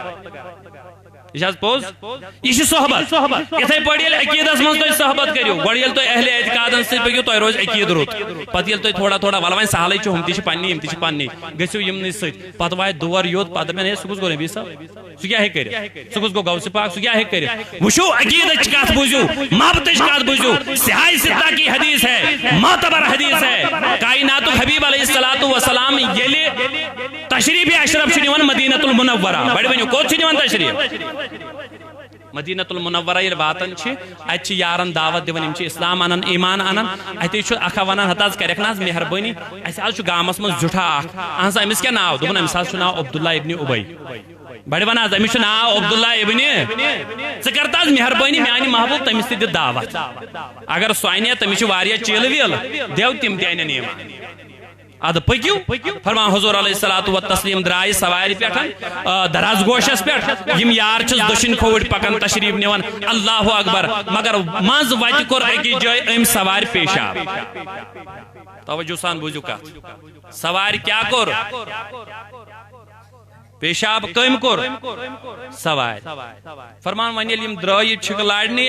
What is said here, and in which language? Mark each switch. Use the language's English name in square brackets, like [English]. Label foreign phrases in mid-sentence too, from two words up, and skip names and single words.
[Kashmiri] یہ پوز یہ صحبت اتھے پٲٹھۍ ییٚلہِ عقیٖدس منٛز تُہۍ صحبت کٔرِو گۄڈٕ ییٚلہِ تُہۍ اہلِ اعتقادن سۭتۍ پٔکِو تۄہہِ روزِ عقیٖدٕ رُت پتہٕ ییٚلہِ تُہۍ تھوڑا تھوڑا ول وۄنۍ سہلٕے چھُ ہُم تہِ چھِ پننی یِم تہِ چھِ پننی گٔژھِو یِمنٕے سۭتۍ پتہٕ واتہِ دور یوٚت پتہٕ دپن ہے سُہ کُس گوٚو نبی صٲب سُہ کیٛاہ ہیٚکہِ کٔرِتھ سُہ کُس گوٚو غوثِ پاک سُہ کیٛاہ ہیٚکہِ کٔرِتھ وٕچھِو عقیٖدٕچ کتھ بوٗزِو محبتٕچ کتھ بوٗزِو [Urdu] صحیح ستہ کی حدیث ہے [Kashmiri] معتبر حدیث ہے کائناتُک حبیب علیہ الصلوۃ والسلام ییٚلہِ تشریٖف اشرف چھُ نِوان مدینۃ المنورہ بڑِ ؤنِو کوٚت چھُ نِوان تشریٖف مدینۃ المنورہ ییٚلہِ واتان چھِ اتہِ چھِ یارن دعوت دِوان یِم چھِ اسلام انان ایمان انان اتے چھُ اکھا ونان ہتہٕ حظ کریکھ نہ حظ مہربٲنی اسہِ حظ چھُ گامس منٛز زیُٹھا اکھ اہن سا أمِس کیٛاہ ناو دوٚپُن أمِس حظ چھُ ناو عبداللہ ابنِ اُبی بڑِ ون حظ أمِس چھُ ناو عبداللہ ابنِ ژٕ کر تہٕ حظ مہربٲنی میانہِ محبوب تٔمِس تہِ دِ دعوت اگر سُہ انہِ تٔمِس چھِ واریاہ چیٖلہٕ ویٖلہٕ دِو تِم تہِ انن ایمان اد پکیو فرمان حضور علیہ الصلوۃ والتسلیم درائے سوارِ پٮ۪ٹھ دراز گوشس پٮ۪ٹھ یم یار چھس دٔچھِنۍ کھووٕرۍ پکان تشریٖف نِوان اللہ اکبر مگر منٛزٕ وتہِ کوٚر أکِس جایہِ أمۍ سوارِ پیشاب توجہ سان بوٗزِو کتھ سوارِ کیٛاہ کوٚر پیشاب کٔمۍ کوٚر سوارِ فرمان وۄنۍ ییٚلہِ یِم درٛٲیِتھ چھِکھ لارنہِ